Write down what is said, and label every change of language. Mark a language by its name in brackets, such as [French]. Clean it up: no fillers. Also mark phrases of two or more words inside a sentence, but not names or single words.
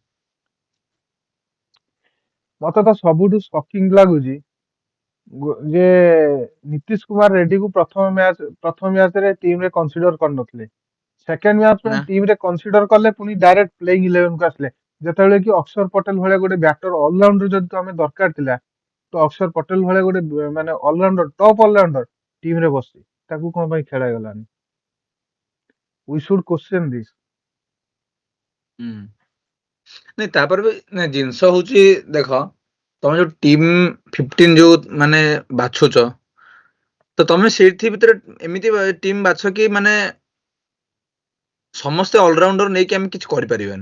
[Odia] ମତେ ତ ସବୁଠୁ ସକିଂ ଲାଗୁଛି ଯେ ନୀତିଶ କୁମାର ରେଡ୍ଡୀକୁ ପ୍ରଥମ ମ୍ୟାଚରେ ଟିମରେ କନସିଡର କରିନଥିଲେ। [English] second match [Odia] ନା ପାଇଁ ଟିମରେ କନସିଡର କଲେ, ପୁଣି [English] direct playing [Odia] 11କୁ ଆସିଲେ। ଯେତେବେଳେ କି ଅକ୍ଷର ପଟେଲ ଭଳିଆ ଗୋଟେ [English] batter allrounder [Odia] ଯଦି ଆମେ ଦରକାର ଥିଲା, ତ ଅକ୍ଷର ପଟେଲ ଭଳିଆ ଗୋଟେ ମାନେ ଅଲରାଉଣ୍ଡର, [English] top allrounder [Odia] ଟିମରେ ବସିଛି, ତାକୁ କଣ ପାଇଁ ଖେଳାଗଲାନି? [English] we should question this. [Odia] ହୁଁ ନାଇଁ ତାପରେ ବି ନାଇଁ ଜିନିଷ ହଉଛି ଦେଖ, ତମେ ଯୋଉ ଟିମ୍ 15 ଯୋଉ ମାନେ ବାଛୁଛ, ତ ତମେ ସେଇଥି ଭିତରେ ଏମିତି ଟିମ୍ ବାଛ କି ମାନେ ସମସ୍ତେ ଅଲରାଉଣ୍ଡର ନେଇକି ଆମେ କିଛି କରିପାରିବାନି।